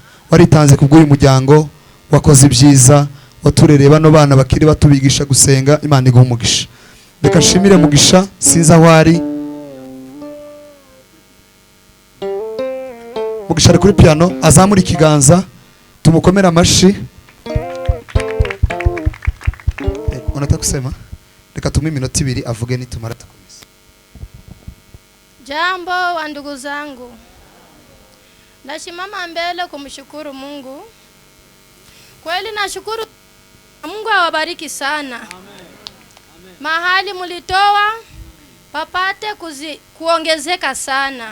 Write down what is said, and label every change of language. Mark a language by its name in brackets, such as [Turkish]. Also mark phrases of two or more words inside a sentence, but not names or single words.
[Kinyarwanda] Waritanze kubw'uyu muryango, wakoze ibyiza, waturereye bano bana bakiri batubigisha gusenga. Imana igumugisha. Reka nshimire Mugisha, sinza aho ari. Mugisha ari kuri piano, azamura ikiganza, tumukomera amashyi. [Swahili] Unataka kusema? [Kinyarwanda] Reka tumuhe iminota 2 avuge nitumara tukomeza. [Swahili] Jambo wa ndugu zangu, nasimama mbele kumshukuru Mungu Kweli nashukuru. Mungu awabariki sana. Mahali mulitoa papate kuongezeka sana.